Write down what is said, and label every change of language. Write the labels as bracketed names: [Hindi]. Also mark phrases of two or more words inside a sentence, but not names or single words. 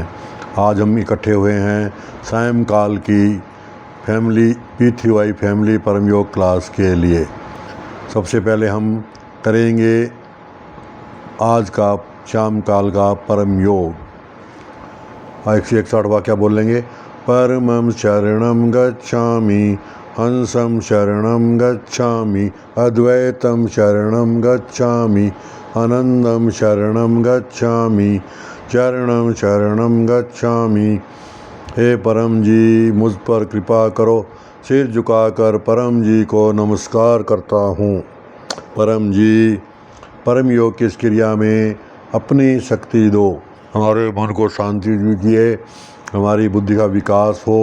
[Hindi] आज हम इकट्ठे हुए हैं सायंकाल की पीठ फैमिली परम योग क्लास के लिए। सबसे पहले हम करेंगे आज का शाम काल का परम योग। 161 वाक्य बोलेंगे। [Sanskrit] परमं शरणं गच्छामि, हंसं शरणं गच्छामि, अद्वैतं शरणं गच्छामि, आनंदं शरणं गच्छामि, चरणं शरणं गच्छामि। [Hindi] हे परम जी, मुझ पर कृपा करो। सिर झुकाकर परम जी को नमस्कार करता हूँ। परम जी, परम योग की इस क्रिया में अपनी शक्ति दो। हमारे मन को शांति दीजिए, हमारी बुद्धि का विकास हो।